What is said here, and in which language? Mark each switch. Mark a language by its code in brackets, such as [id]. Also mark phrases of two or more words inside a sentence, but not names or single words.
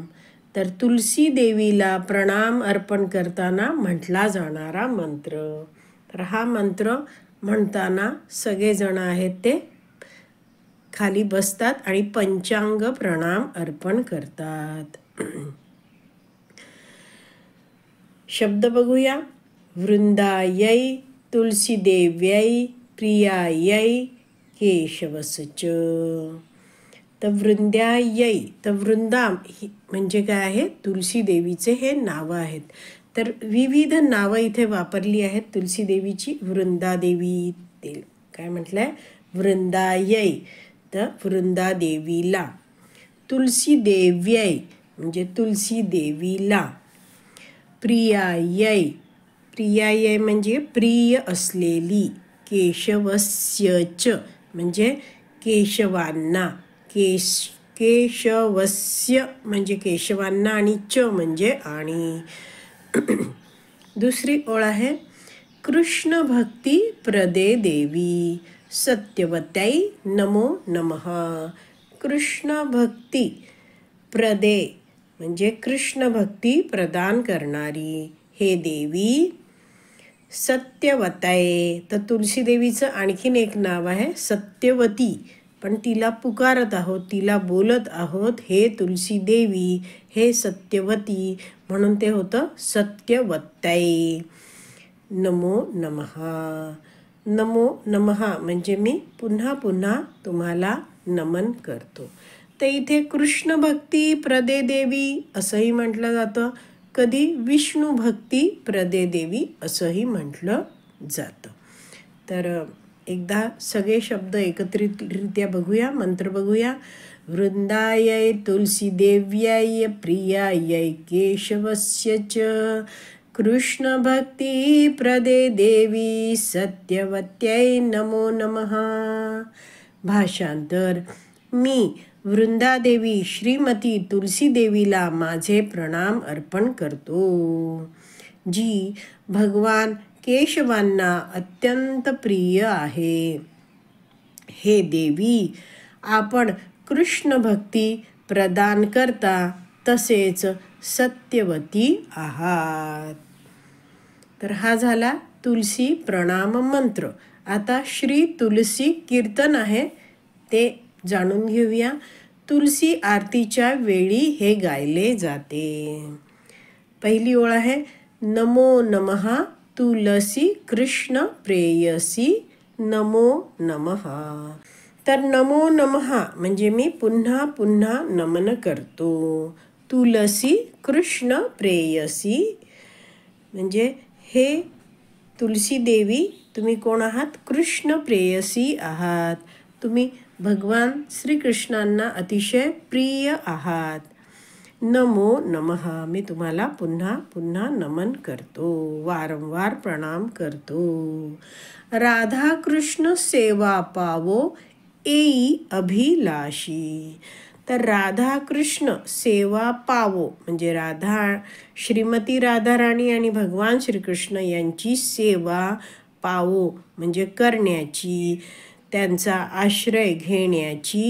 [mr] तर तुलसी देवीला प्रणाम अर्पण करताना म्हटला जाणारा मंत्र. तर हा मंत्र म्हणताना सगळेजण आहेत ते खाली बसतात आणि पंचांग प्रणाम अर्पण करतात. शब्द बघूया. [sa] वृंदायै तुलसी देव्यै प्रियायै केशवसच. [mr] तर वृंदायै, तर वृंदा म्हणजे काय आहे, तुलसी देवीचे हे नावं आहेत. तर विविध नावं इथे वापरली आहेत तुलसी देवीची. वृंदादेवी काय म्हटलंय, वृंदायै तर वृंदादेवीला. तुलसी देव्यै म्हणजे तुलसी देवीला. प्रियायै, प्रियायै म्हणजे प्रिय असलेली. केशवस्यच म्हणजे केशवांना. केशवस्य म्हणजे केशवांना आणि च म्हणजे आणि. दुसरी ओळ आहे [sa] कृष्ण भक्ती प्रदे देवी सत्यवत्यै नमो नमः. कृष्ण भक्ती प्रदे [mr] म्हणजे कृष्ण भक्ती प्रदान करणारी हे देवी. सत्यवत्यै तर तुलसी देवीचं आणखीन एक नाव आहे सत्यवती. पण तिला पुकारत आहोत, तिला बोलत आहोत हे तुलसी देवी, हे सत्यवती, म्हणून ते होतं सत्यवत्यै. [sa] नमो नमः. नमो नमः [mr] म्हणजे मी पुन्हा पुन्हा तुम्हाला नमन करतो. तर इथे [sa] कृष्ण भक्ती प्रदे देवी [mr] असंही म्हटलं जातं. कधी [sa] विष्णू भक्ती प्रदे देवी [mr] असंही म्हटलं जातं. तर एकदा सगळे शब्द एकत्रितरित्या बघूया, मंत्र बघूया. [sa] वृंदायै तुलसी देव्यै प्रियायै केशवस्यच. कृष्ण भक्ती प्रदे देवी सत्यवत्यै नमो नमः. [mr] भाषांतर. मी वृंदादेवी श्रीमती तुलसी देवीला माझे प्रणाम अर्पण करतो, जी भगवान केशवांना अत्यंत प्रिय आहे. हे देवी, आपण कृष्ण भक्ती प्रदान करता तसेच सत्यवती आहात. तर हा झाला तुलसी प्रणाम मंत्र. आता श्री तुलसी कीर्तन आहे ते जाणून घेऊया. तुलसी आरतीच्या वेळी हे गायले जाते. पहिली ओळ आहे [bn] নমো নমঃ তুলসী কৃষ্ণ প্রেয়সী নমো নমঃ. [mr] तर [sa] नमो नमः [mr] म्हणजे मी पुन्हा पुन्हा नमन करतो. [bn] তুলসী কৃষ্ণ প্রেয়সী [mr] म्हणजे हे तुलसी देवी, तुम्ही कोण आहात? [bn] কৃষ্ণ প্রেয়সী [mr] आहात. तुम्ही भगवान श्रीकृष्णांना अतिशय प्रिय आहात. [sa] नमो नमः [mr] मी तुम्हाला पुन्हा पुन्हा नमन करतो, वारंवार प्रणाम करतो. [bn] রাধা কৃষ্ণ সেবা পাবো এই অভিলাষী. [mr] तर [bn] রাধা কৃষ্ণ সেবা পাবো [mr] म्हणजे श्रीमती राधाराणी आणि भगवान श्रीकृष्ण यांची [bn] সেবা পাবো [mr] म्हणजे करण्याची, त्यांचा आश्रय घेण्याची.